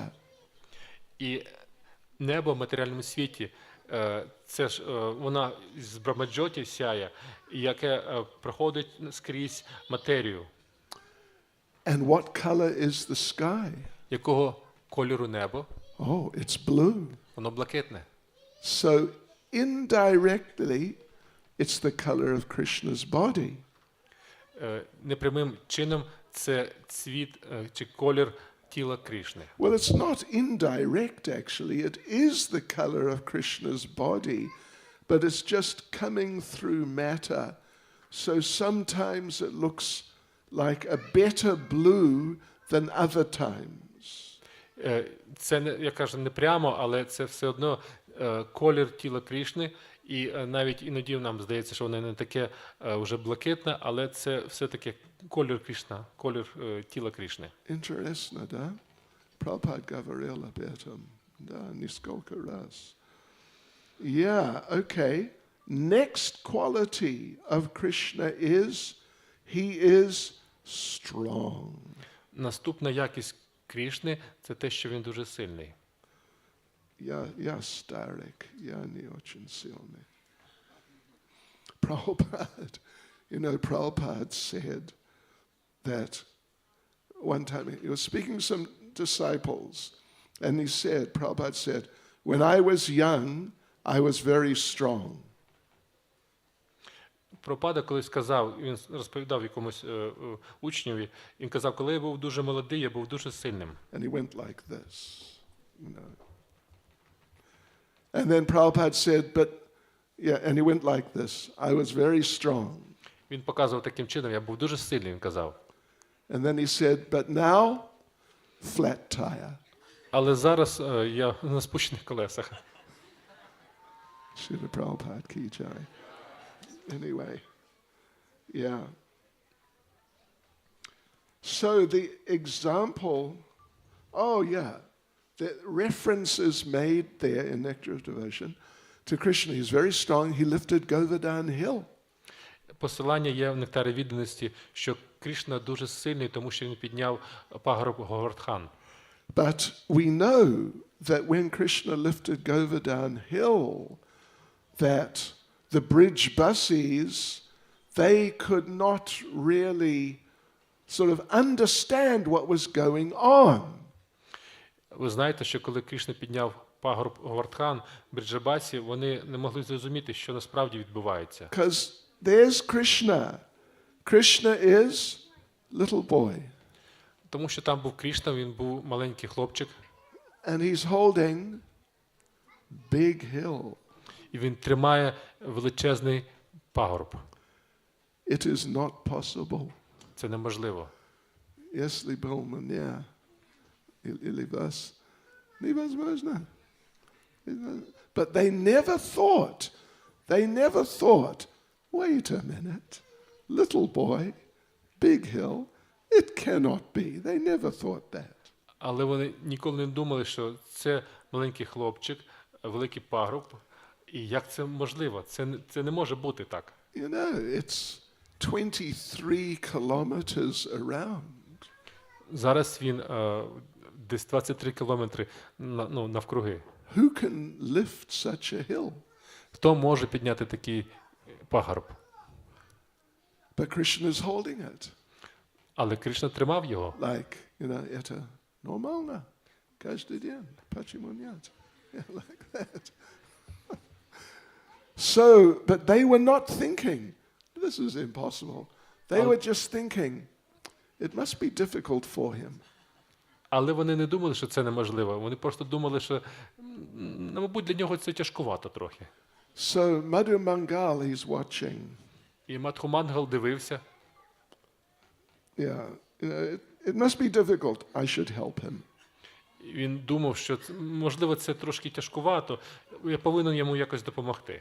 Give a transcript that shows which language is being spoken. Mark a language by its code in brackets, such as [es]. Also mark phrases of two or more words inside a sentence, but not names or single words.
[uk] І небо в матеріальному світі, це ж вона з Брамаджоті сяє, яке проходить скрізь матерію. [en] And what color is the sky? [uk] Якого кольору небо? [en] Oh, it's blue. [uk] Воно блакитне. [en] So indirectly, it's the color of Krishna's body. [uk] Непрямим чином це цвіт чи колір тіла Кришни. [en] Well, it's not indirect, actually. It is the color of Krishna's body, but it's just coming through matter. So sometimes it looks like a better blue than other times. [uk] Це, я кажу, не прямо, але це все одно колір тіла Крішни, і навіть іноді нам здається, що воно не таке вже блакитне, але це все-таки колір Крішна, колір тіла Крішни. [ru] Интересно, да? Prabhupada говорил об этом, да, несколько раз. [en] Yeah, okay. Next quality of Krishna is, he is strong. [uk] Наступна якість Крішни – це те, що він дуже сильний. [ru] Я старик, я не очень сильный. [en] Prabhupada, Prabhupada said that one time he was speaking to some disciples, and he said, Prabhupada said, when I was young, I was very strong. [uk] Прабхупада колись сказав, він розповідав якомусь учневі, він казав, коли я був дуже молодий, я був дуже сильним. [en] And he went like this, And then Prabhupada said, and he went like this, I was very strong. [uk] Він показував таким чином, я був дуже сильний, він казав. [en] And then he said, but now, flat tire. [uk] Але зараз я на спущених колесах. [hi] Srila Prabhupada ki jai. [en] Anyway, yeah. So the example, the reference is made there in Nectar of Devotion to Krishna. He's very strong. He lifted Govardhan hill. [uk] Посилання є в нектарі відданості, що Кришна дуже сильний, тому що він підняв пагорб Говардхан. [en] But we know that when Krishna lifted Govardhan hill, that the bridge buses, they could not really sort of understand what was going on. [uk] Ви знаєте, що коли Кришна підняв пагорб Говардхан, бриджабасі, вони не могли зрозуміти, що насправді відбувається. [en] Because there's Krishna. Krishna is little boy. [uk] Тому що там був Кришна, він був маленький хлопчик. [en] And he's holding big hill. [uk] І він тримає величезний пагорб. [en] It is not possible. [uk] Це неможливо. [ru] Если был меня, или вас, невозможно. [en] But they never thought, wait a minute, little boy, big hill, it cannot be. They never thought that. [uk] Але вони ніколи не думали, що це маленький хлопчик, великий пагорб, і як це можливо? Це не може бути так. [en] You know, it's 23 kilometers around. [uk] Зараз він десь 23 кілометри навкруги. [en] Who can lift such a hill? [uk] Хто може підняти такий пагорб? [en] But Krishna is holding it. [uk] Але Кришна тримав його. [en] Like, [ru] это нормально. Каждый день. Почему нет? [en] Like that. So, but they were not thinking, this is impossible. They were just thinking, it must be difficult for him. [uk] Але вони не думали, що це неможливо. Вони просто думали, що, мабуть, для нього це тяжкувато трохи. [en] So, Madhu Mangal, he's watching. [uk] І Мадху Мангал дивився. [en] Yeah, it must be difficult. I should help him. [uk] Він думав, що, можливо, це трошки тяжкувато. Я повинен йому якось допомогти.